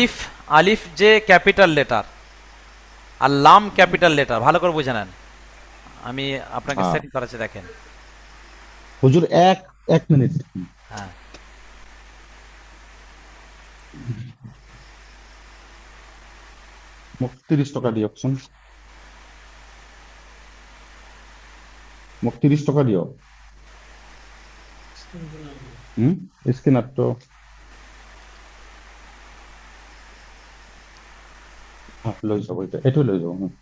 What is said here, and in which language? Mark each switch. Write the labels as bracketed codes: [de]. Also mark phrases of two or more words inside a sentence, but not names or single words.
[bn] আলিফ, আলিফ যে [en] capital letter [bn] আর লাম [en] capital letter, [bn] ভালো করে বুঝে নেন, আমি আপনাকে হ্যাঁ সেটিং করাচ্ছি, দেখেন। হুজুর, এক এক মিনিট। হ্যাঁ, [as] 30 টাকা দিয়কচোন, মোক 30 টকা দিয়ক। হুম, স্ক্যানারটো লৈ যাব, এইটো লৈ যাব। হুম।